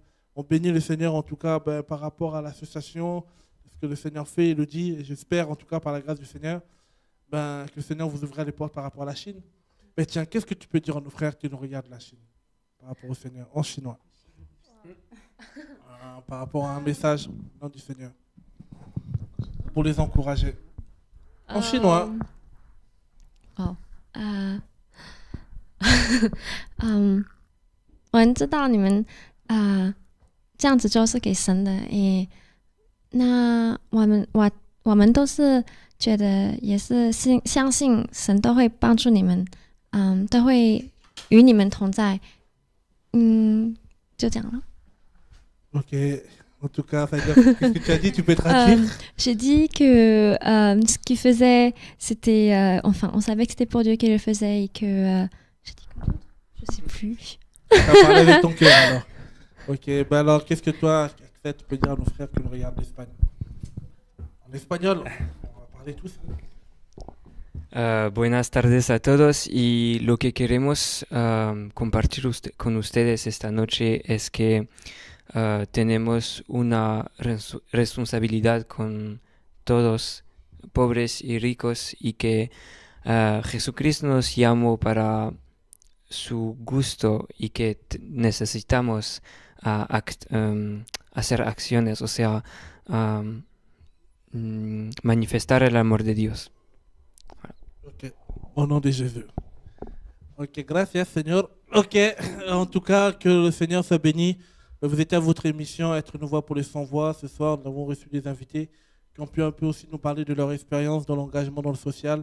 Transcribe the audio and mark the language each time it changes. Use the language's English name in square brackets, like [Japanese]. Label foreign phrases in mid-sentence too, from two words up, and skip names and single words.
[French] On bénit le Seigneur en tout cas par rapport à l'association, ce que le Seigneur fait, il le dit, et j'espère en tout cas par la grâce du Seigneur que le Seigneur vous ouvrira les portes par rapport à la Chine. Mais tiens, qu'est-ce que tu peux dire à nos frères qui nous regardent de la Chine par rapport au Seigneur, en chinois, par rapport à un message du Seigneur, pour les encourager, en chinois. [Chinese] 我们知道你们这样子就是给神的，那我们都是觉得也是相信神都会帮助你们，都会与你们同在，就这样了。 [French] Ok, en tout cas, qu'est-ce que tu as dit? Tu peux traduire? J'ai dit que ce qu'il faisait, c'était, enfin, on savait que c'était pour Dieu qu'il le faisait et que, j'ai dit quoi d'autre? Je sais plus. Tu as parlé avec ton cœur alors. Ok, alors qu'est-ce que toi, tu peux dire à nos frères qui nous regardent d'Espagne? En espagnol, on va parler tous. [Spanish] Buenas tardes a todos y lo que queremos compartir con ustedes esta noche es que tenemos una responsabilidad con todos, pobres y ricos, y que Jesucristo nos llamó para su gusto y que necesitamos hacer acciones, o sea, manifestar el amor de Dios. [French] Ok, au nom de Jésus. Ok, gracias, Seigneur. Ok, en tout cas, que le Seigneur soit béni. Vous étiez à votre émission Être une voix pour les sans-voix. Ce soir, nous avons reçu des invités qui ont pu un peu aussi nous parler de leur expérience dans l'engagement dans le social.